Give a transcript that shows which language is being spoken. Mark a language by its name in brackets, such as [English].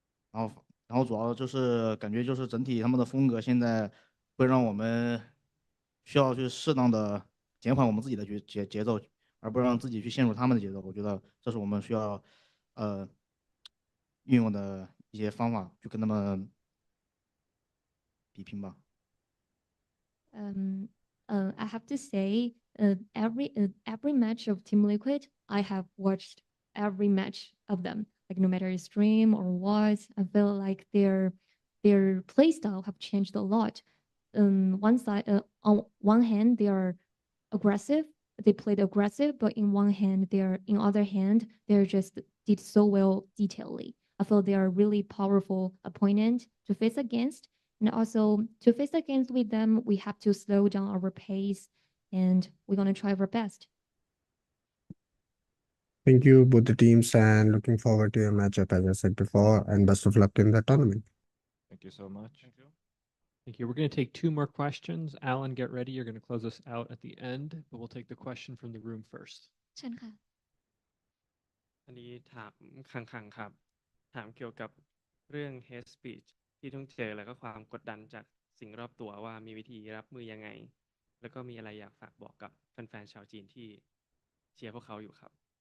[Chinese] 然后主要就是感觉就是整体他们的风格现在会让我们需要去适当的减缓我们自己的节奏，而不让自己去陷入他们的节奏。我觉得这是我们需要运用的一些方法，去跟他们比拼吧。 [English] I have to say, every match of Team Liquid, I have watched every match of them. Like no matter stream or what, I feel like their play style have changed a lot. On one hand, they are aggressive. They played aggressive, but in other hand, they're just did so well detailedly. I feel they are a really powerful opponent to face against. And also to face against with them, we have to slow down our pace, and we're gonna try our best. Thank you, both the teams, and looking forward to your matchup, as I said before, and best of luck in the tournament. Thank you so much. Thank you. Thank you. We're going to take 2 more questions. Alan, get ready. You're going to close us out at the end, but we'll take the question from the room first. [Thai] เชิญค่ะ อันนี้ถามคังครับ ถามเกี่ยวกับเรื่อง hate speech ที่ต้องเจอแล้วก็ความกดดันจากสิ่งรอบตัวว่ามีวิธีรับมือยังไง แล้วก็มีอะไรอยากฝากบอกกับแฟนๆชาวจีนที่เชียร์พวกเขาอยู่ครับ